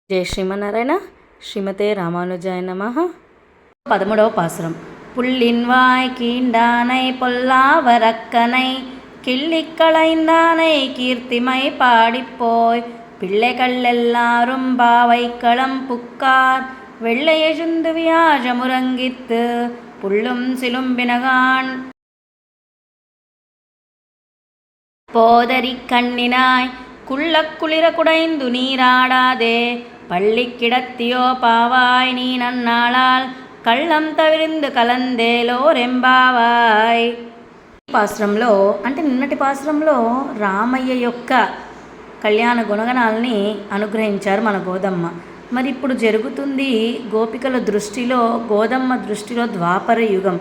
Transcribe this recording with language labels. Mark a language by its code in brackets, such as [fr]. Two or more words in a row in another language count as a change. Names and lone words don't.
[te] జై శ్రీమన్నారాయణ. శ్రీమతే రామానుజాయ నమః. 13వ పాசுరం. [ta] புள்ளின்வாய் கீண்டானை பொல்லாவரக்கனை கிள்ளிக்களைந்தானை கீர்த்திமை பாடிப்போய் பிள்ளைகளெல்லாரும் பாவைக்களம் புக்கார் வெள்ளையெழுந்து வியாழமுறங்கித்து புள்ளும் சிலும்பினகான் போதரி கண்ணினாய் குள்ளக்குளிர குடைந்து நீராடாதே பள்ளி கிடத்தியோ பாவாய் நீ நன்னாளால் கள்ளம் தவிரிந்து கலந்தேலோ ரெம்பாவாய். [te] ఈ పాశ్రంలో అంటే నిన్నటి పాశ్రంలో రామయ్య యొక్క కళ్యాణ గుణగణాలని అనుగ్రహించారు మన గోదమ్మ. మరి ఇప్పుడు జరుగుతుంది గోపికల దృష్టిలో, గోదమ్మ దృష్టిలో ద్వాపర యుగం.